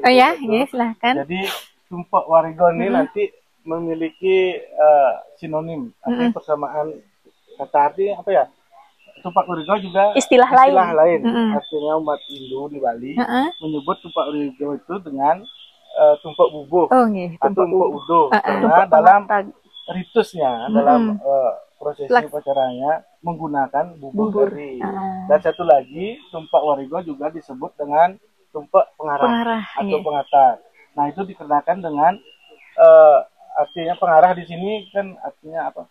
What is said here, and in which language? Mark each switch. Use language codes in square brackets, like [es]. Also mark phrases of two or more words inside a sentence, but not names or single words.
[id] Oh ya, silahkan. Jadi Tumpak Wariga ini nanti memiliki sinonim, artinya persamaan kata arti apa ya? Tumpak Wariga juga istilah lain. Artinya umat Hindu di Bali menyebut Tumpak Wariga itu dengan tumpak bubuh atau tumpak udo, karena dalam ritusnya, dalam prosesi upacaranya menggunakan bubuh tadi. Dan satu lagi, Tumpak Wariga juga disebut dengan tumpak pengarah atau pengatar. Nah, itu dikenakan dengan artinya pengarah di sini kan artinya apa?